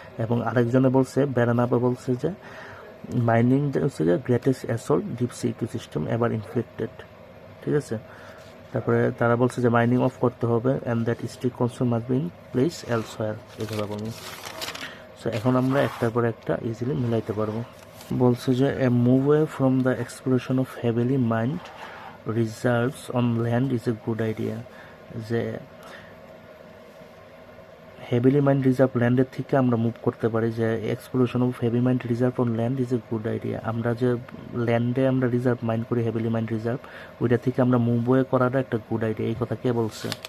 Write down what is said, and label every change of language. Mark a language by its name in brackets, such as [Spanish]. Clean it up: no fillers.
[Bangla] এবং আরেকজনে বলছে, বেরানাবা বলছে যে মাইনিং হচ্ছে যে [English] Greatest assault deep sea ecosystem ever inflicted. [Bangla] ঠিক আছে, তারপরে তারা বলছে যে মাইনিং অফ করতে হবে, [English] and that strict control must be in place elsewhere, [Bangla] এই কথা বলবো। সো এখন আমরা একটার পর একটা ইজিলি মিলাইতে পারবো। বলছে যে [English] A move away from the exploration of heavily mined reserves on land is a good idea. [Bangla] যে হেভিলি মাইন্ড রিজার্ভ ল্যান্ডের থেকে আমরা মুভ করতে পারি, যে [English] Exploration of heavy mined reserve on land is a good idea. [Bangla] আমরা যে ল্যান্ডে আমরা রিজার্ভ মাইন্ড করি হেভিলি মাইন্ড রিজার্ভ, ওইটা থেকে আমরা মুভ ওয়ে করাটা একটা গুড আইডিয়া। এই কথা কে বলছে?